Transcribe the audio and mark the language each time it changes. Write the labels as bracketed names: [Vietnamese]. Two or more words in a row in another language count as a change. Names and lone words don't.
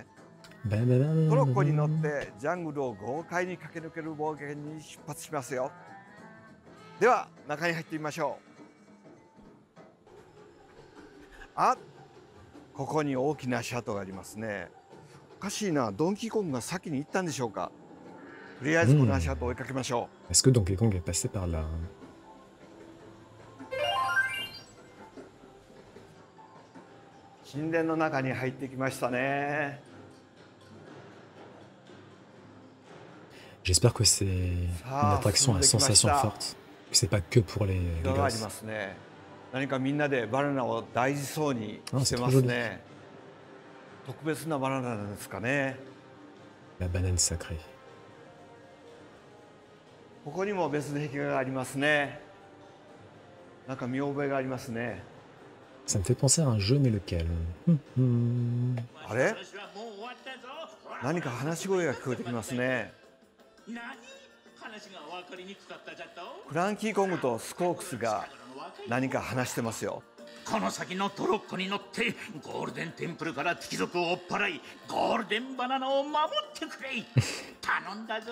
[Japanese] トロッコに乗ってジャングルを豪快に駆け抜ける冒険に出発しますよ。では中に入ってみましょう。あ、ここに大きなシャトがありますね。おかしいな、ドンキーコングが先に行ったんでしょうか。とりあえずこの足跡を追いかけましょう。 [French] Est-ce que Donkey Kong est passé par là? [Japanese] 神殿の中に入ってきましたね。 [French] J'espère que c'est une attraction à sensation forte. Que c'est pas que pour les [Japanese] 色があり [French] gosses. [Japanese] ますね。何かみんなでバナナを大事そうにしてますね。特別なバナナなんですかね。 [French] La banane sacrée. [Japanese] ここにも別の壁画がありますね。なんか見覚えがありますね。 [French] Ça me fait penser à un jeu, mais lequel? [Japanese] あれ？何か話し声が聞こえてきますね。クランキーコングとスコークスが何か話してますよ。この先のトロッコに乗ってゴールデンテンプルから敵族を追っ払いゴールデンバナナを守ってくれ頼んだぞ。